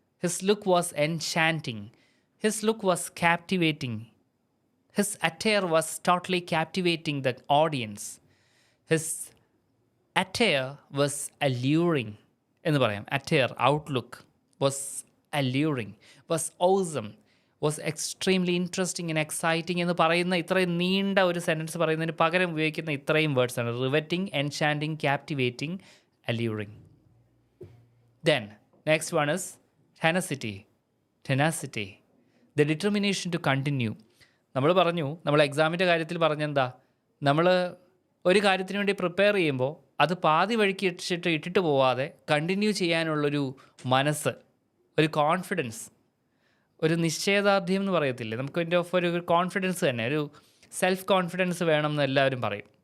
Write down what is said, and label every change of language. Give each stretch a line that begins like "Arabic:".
English: His look was enchanting. His look was captivating. His attire was totally captivating the audience. His attire was alluring.
Malayalam: എന്ന് പറയാം.
English: attire, outlook was alluring, was awesome, was extremely interesting and exciting
Malayalam: എന്ന് പറയുന്ന ഇത്രയും നീണ്ട ഒരു sentence പറയുന്നതിന് പകരം ഉപയോഗിക്കുന്ന ഇത്രയും വേർഡ്സാണ് riveting, എൻചാൻറ്റിംഗ്, captivating, അല്യൂറിങ്.
English: Then next one is tenacity. Tenacity, the determination to continue.
Malayalam: നമ്മൾ പറഞ്ഞു, നമ്മൾ എക്സാമിൻ്റെ കാര്യത്തിൽ പറഞ്ഞെന്താ, നമ്മൾ ഒരു കാര്യത്തിന് വേണ്ടി പ്രിപ്പയർ ചെയ്യുമ്പോൾ അത് പാതി വഴിക്ക് ഇട്ടിട്ട് പോവാതെ കണ്ടിന്യൂ ചെയ്യാനുള്ളൊരു മനസ്സ്, ഒരു കോൺഫിഡൻസ്, ഒരു നിശ്ചയദാർഢ്യം എന്ന് പറയത്തില്ലേ, നമുക്ക് അതിൻ്റെ ഒരു കോൺഫിഡൻസ് തന്നെ, ഒരു സെൽഫ് കോൺഫിഡൻസ് വേണം എന്ന് എല്ലാവരും പറയും.